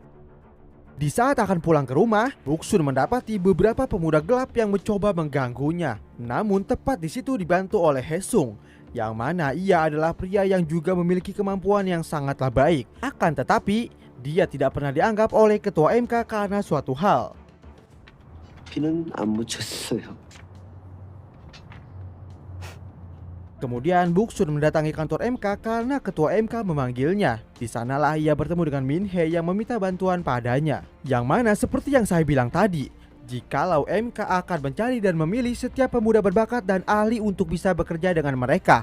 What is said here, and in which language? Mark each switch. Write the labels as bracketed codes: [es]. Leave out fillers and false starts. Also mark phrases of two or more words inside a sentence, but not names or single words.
[id] Di saat akan pulang ke rumah, Buksun mendapati beberapa pemuda gelap yang mencoba mengganggunya. Namun tepat di situ dibantu oleh Hesung, yang mana ia adalah pria yang juga memiliki kemampuan yang sangatlah baik. Akan tetapi, Dia tidak pernah dianggap oleh ketua MK karena suatu hal. [ko] 비는 안 묻혔어요. [id] Kemudian Buksun mendatangi kantor MK karena ketua MK memanggilnya. Di sanalah ia bertemu dengan Min Hee yang meminta bantuan padanya. Yang mana seperti yang saya bilang tadi, jikalau MK akan mencari dan memilih setiap pemuda berbakat dan ahli untuk bisa bekerja dengan mereka.